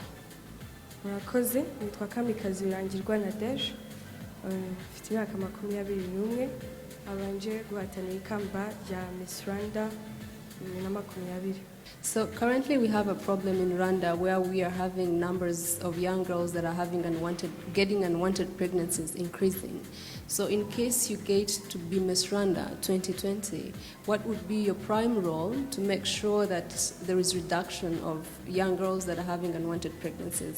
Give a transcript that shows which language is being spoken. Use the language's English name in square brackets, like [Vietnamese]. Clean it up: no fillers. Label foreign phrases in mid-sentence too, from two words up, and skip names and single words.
[Kinyarwanda] murakoze nitwa Kamikazi Birangirwa na Deje mfite imyaka 21 abanje guhatanira ikamba rya Miss Rwanda 2020. [English] So currently we have a problem in Rwanda where we are having numbers of young girls that are getting unwanted pregnancies increasing. So in case you get to be Miss Rwanda 2020, what would be your prime role to make sure that there is reduction of young girls that are having unwanted pregnancies?